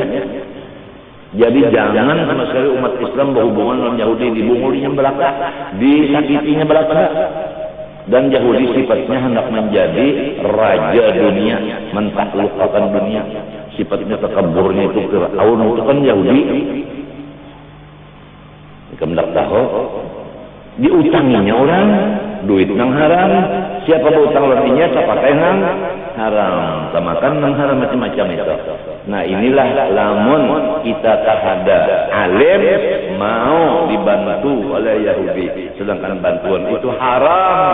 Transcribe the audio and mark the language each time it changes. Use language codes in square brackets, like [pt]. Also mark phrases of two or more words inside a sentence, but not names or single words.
[bjn] Jadi jangan sama sekali umat Islam berhubungan dengan Yahudi, dibungulinya belaka, disakitinya belaka. Dan Yahudi sifatnya hendak menjadi raja dunia, mentaklukkan dunia. Sifatnya takaburnya itu Fir'aun itu kan Yahudi. Kamu tak tahu? Diutanginya orang, duit nang haram, siapa berutang artinya pakai nang haram, samakan nang haram macam-macam itu. Nah inilah lamun kita tak ada alim mau dibantu oleh Yahudi, sedangkan bantuan itu haram.